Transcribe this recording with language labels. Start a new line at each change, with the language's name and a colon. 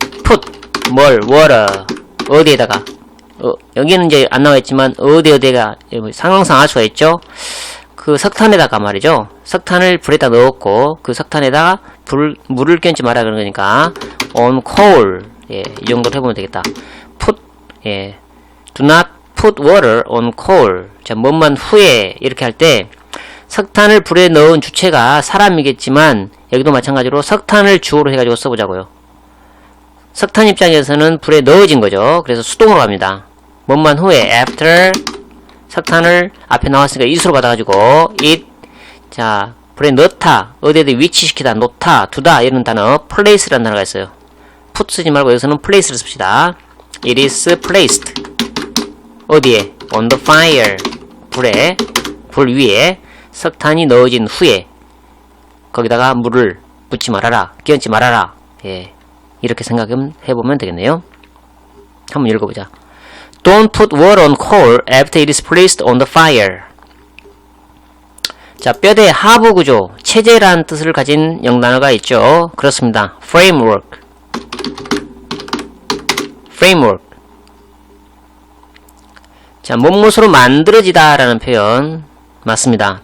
Korean: put 뭘 water 어디에다가 여기는 이제 안 나와있지만 어디가 상황상 알 수가 있죠. 그 석탄에다가 말이죠. 석탄을 불에다 넣었고 그 석탄에다가 물을 끼얹지 마라 그런 거니까
English: on coal
Korean: 예, 이 정도로 해보면 되겠다.
English: put 예, do not put water on coal.
Korean: 자, 뭔만 후에 이렇게 할 때 석탄을 불에 넣은 주체가 사람이겠지만 여기도 마찬가지로 석탄을 주어로 해가지고 써보자고요. 석탄 입장에서는 불에 넣어진 거죠. 그래서 수동으로 갑니다. 뭔만 후에 after 석탄을 앞에 나왔으니까 it으로 받아가지고 it 자 불에 넣다 어디에도 위치시키다 놓다 두다 이런 단어 place라는 단어가 있어요. put 쓰지 말고 여기서는 place를 씁시다.
English: it is placed
Korean: 어디에
English: on the fire
Korean: 불 위에 석탄이 넣어진 후에 거기다가 물을 붓지 말아라 끼얹지 말아라 예, 이렇게 생각해보면 되겠네요. 한번 읽어보자.
English: Don't put water on coal after it is placed on the fire.
Korean: 자, 뼈대 하부 구조, 체제라는 뜻을 가진 영단어가 있죠. 그렇습니다. framework. 자, 몸무스로 만들어지다 라는 표현 맞습니다.